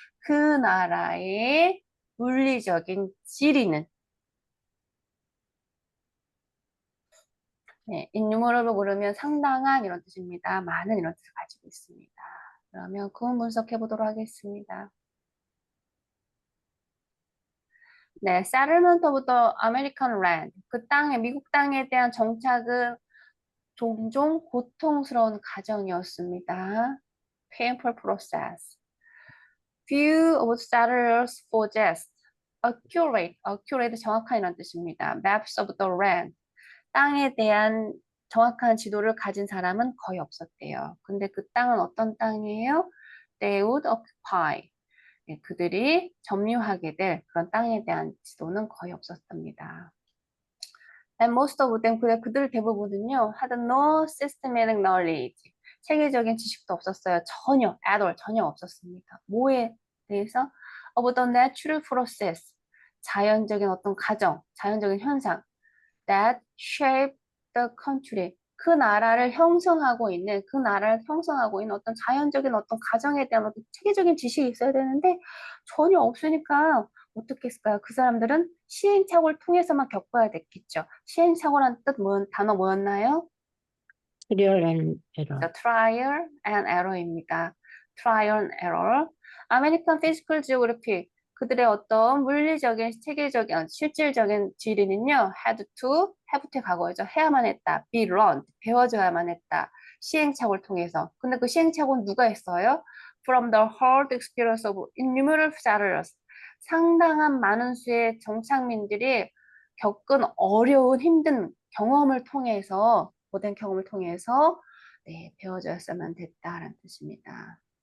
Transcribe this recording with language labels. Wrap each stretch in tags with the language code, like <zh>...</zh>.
<ko>그 나라의 물리적인 지리는 네, innumerable 그러면 상당한 이런 뜻입니다. 많은 이런 뜻을 가지고 있습니다. 그러면 구문 분석해 보도록 하겠습니다.</ko> <en>네, settlement of the American land.</en> <ko>그 땅에, 미국 땅에 대한 정착은 종종 고통스러운 과정이었습니다.</ko> <en>painful process. Few of settlers possessed accurate</en> <ko>정확한 이런 뜻입니다.</ko> <en>maps of the land.</en> <ko>땅에 대한 정확한 지도를 가진 사람은 거의 없었대요. 근데 그 땅은 어떤 땅이에요?</ko> <en>They would occupy.</en> <ko>네, 그들이 점유하게 될 그런 땅에 대한 지도는 거의 없었답니다.</ko> <en>And most of them,</en> <ko>그들 대부분은요,</ko> <en>had no systematic knowledge.</en> <ko>체계적인 지식도 없었어요. 전혀,</ko> <en>at all,</en> <ko>전혀 없었습니다. 뭐에 대해서?</ko> <en>Of the natural process.</en> <ko>자연적인 어떤 과정, 자연적인 현상.</ko> <en>That shape the country.</en> <ko>그 나라를 형성하고 있는 어떤 자연적인 어떤 과정에 대한 어떤 체계적인 지식이 있어야 되는데 전혀 없으니까 어떻게 했을까요? 그 사람들은 시행착오를 통해서만 겪어야 됐겠죠. 시행착오란 단어 뭐였나요?</ko> <en>Trial and error. trial and error입니다. trial and error. American Physical Geography.</en> <ko>그들의 어떤 물리적인, 체계적인, 실질적인 지리는요, have to의 과거죠. 해야만 했다.</ko> <en>be learned,</en> <ko>배워줘야만 했다. 시행착오를 통해서. 근데 그 시행착오는 누가 했어요?</ko> <en>From the hard experience of innumerable settlers.</en> <ko>상당한 많은 수의 정착민들이 겪은 어려운 힘든 경험을 통해서, 고된 경험을 통해서 네, 배워줬으면 됐다라는 뜻입니다.</ko>